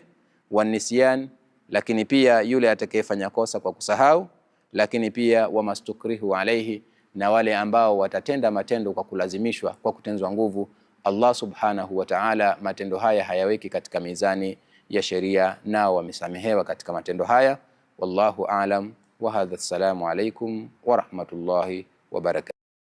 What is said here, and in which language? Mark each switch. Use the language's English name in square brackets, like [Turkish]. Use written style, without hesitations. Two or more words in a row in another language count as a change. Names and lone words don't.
[Arabic] والنسيان, [Swahili] lakini pia yule atakayefanya kosa kwa kusahau, lakini pia [Arabic] وما استكرهوا عليه, [Swahili] na wale ambao watatenda matendo kwa kulazimishwa, kwa kutenzwa nguvu. Allah [Arabic] سبحانه وتعالى [Swahili] matendo haya hayaweki katika mizani ya sheria, nao wamesamehewa katika matendo haya. [Arabic] والله أعلم وهذا. السلام عليكم ورحمة الله وبركاته.